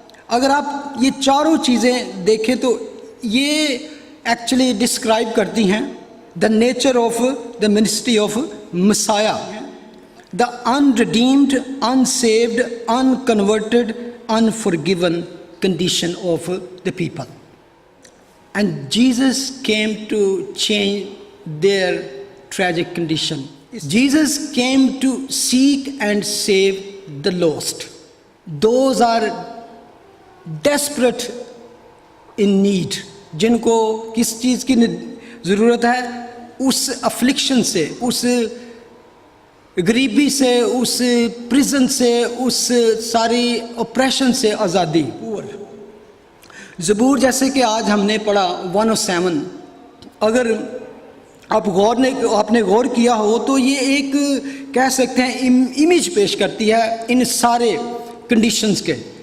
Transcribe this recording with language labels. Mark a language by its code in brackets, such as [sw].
[ur] اگر آپ یہ چاروں چیزیں دیکھیں تو یہ ایکچولی ڈسکرائب کرتی ہیں [en] The nature of the ministry of Messiah, the unredeemed, unsaved, unconverted, unforgiven condition of the people. And Jesus came to change their tragic condition. Jesus came to seek and save the lost. Those are desperate in need. [ur] جن کو کس چیز کی ضرورت ہے؟ اس افلکشن سے، اس غریبی سے، اس پریزن سے، اس ساری اپریشن سے آزادی۔ زبور جیسے کہ آج ہم نے پڑھا 107، اگر آپ نے غور کیا ہو تو یہ ایک کہہ سکتے ہیں امیج پیش کرتی ہے ان سارے کنڈیشنز کے